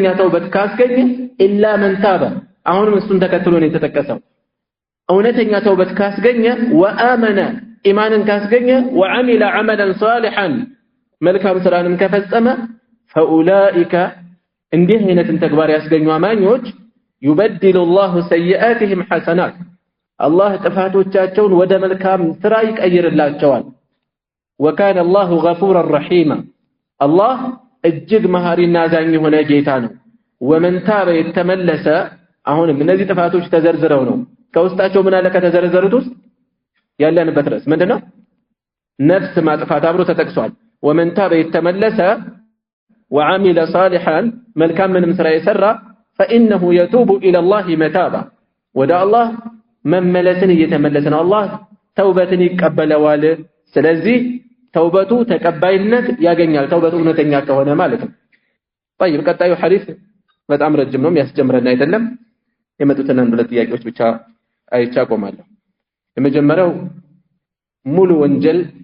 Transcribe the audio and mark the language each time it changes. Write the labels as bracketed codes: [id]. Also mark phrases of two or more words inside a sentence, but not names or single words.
[am] ተውበት ካስገኘ [ar] إلا من تاب [am] አሁንም እሱን ተከትሎ ነው የተጠቀሰው። እውነተኛ ተውበት ካስገኘ ወአመነ ኢማንን ካስገኘ [ar] وعمل عملا صالحا [am] መልካም ስራንም ከፈጸመ ፈኡላኢከ እንዲህ አይነትን ተግባር ያስገኙ አማኞች يبدل [ar] الله سيئاتهم حسنات الله [am] ጥፋቶቻቸውን ወደ መልካም ስራ ይቀይርላቸዋል [ar] وكان الله غفورا رحيما الله [am] እጅግ መሐሪና አዛኝ የሆነ ጌታ ነው [ar] ومن تاب [am] يتملس አሁንም እነዚህ ጥፋቶች ተዘርዝረው ነው ከውስጣቸው ምን አለ ከተዘረዘሩት ውስጥ ያለንበት ርዕስ ምንድነው ነፍስ ማጥፋት አብሮ ተጠቅሷል [ar] ومن تاب يتملس وعمل صالحا [am] መልካም ምንም ስራ የሰራ [ar] فانه يتوب الى الله متابا [am] ወደ አላህ መመለስን እየተመለሰ ነው አላህ ተውበትን ይቀበለዋል ስለዚህ ተውበቱ ተቀባይነት ያገኛል ተውበቱ እውነተኛ ከሆነ ማለት ነው طيب ቀጣዩ ሐዲስ በጣም ረጅም ነው የሚያስጀምረን አይደለም የመጡትን አንድ ሁለት ጥያቄዎች ብቻ አይቻ ቆማለሁ የመጀመሪያው ሙሉ ወንጀል